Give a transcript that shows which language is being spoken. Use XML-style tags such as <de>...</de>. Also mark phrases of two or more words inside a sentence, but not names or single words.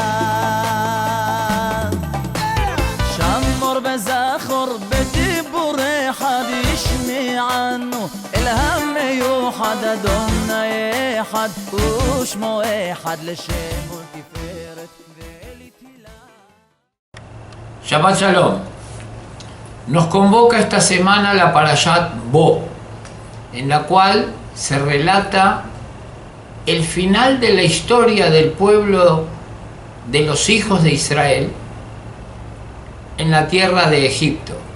<he>שמור בזכור בדיבורי אחד ישמענו אל המיוחד אדוני אחד ושמו אחד לשם ולתפארת ולתהילה. שבת שלום.</he> <es>Nos convoca esta semana la Parashat Bo, en la cual se relata el final de la historia del pueblo de los hijos de Israel en la tierra de Egipto.</es>